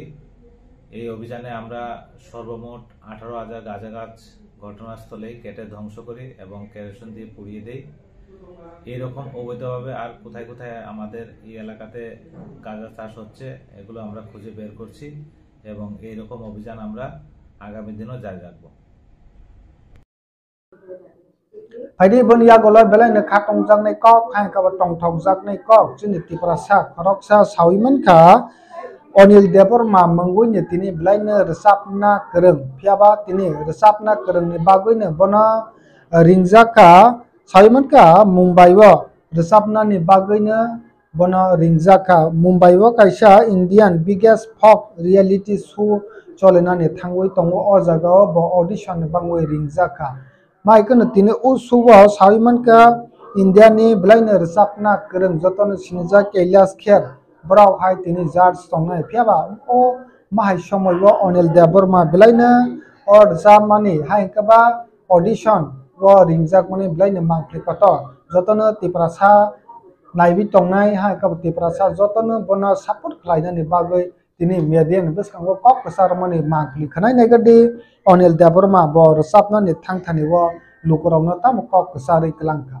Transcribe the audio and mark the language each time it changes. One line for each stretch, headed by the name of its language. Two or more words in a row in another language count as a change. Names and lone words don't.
Bangla: এই অভিযানে আমরা সর্বমোট 18,000 গাঁজা গাছ ঘটনাস্থলেই কেটে ধ্বংস করি এবং কেরোসিন দিয়ে পুড়িয়ে দেই। এইরকম অবৈধভাবে আর কোথায় কোথায় আমাদের এই এলাকাতে গাঁজা চাষ হচ্ছে এগুলো আমরা খুঁজে বের করছি এবং এইরকম অভিযান আমরা আগামী দিনও জারি রাখবো।
Kok Borok: Padi bun ya goloi belai ne khatong jak nei kok khai ka tong thok jak nei kok chini tiprasa khoroksa sawiman kha Onil Deborma mangui ne tini belai ne resapna kereng phiaba tini resapna kereng ni bagui ne bono ringjaka sawiman kha Mumbai wo resapna ni bagui ne bono ringjaka Mumbai wo kaisa
English: Indian biggest folk reality show
Kok Borok: cholena ni thangui tongo o jaga bo audition bangui ringjaka Maikana tini usuwa sawiman ka India ni belai ne resapna kereng jotono sinja Kailash Kher brau hai tini judge tongnai phiaba o mahai somoy wo Onil Deborma belai ne or jamani hai kaba audition wo ringjak mani belai ne mangpli koto jotono tiprasa naibi tongnai hai kaba tiprasa jotono bono support khlaina ni bagoi tini media ni beskango kok kesar mani mangpli khanai negadi Onil Deborma bo resapna ni thangthani wo lukorongno tam kok kesari kelangka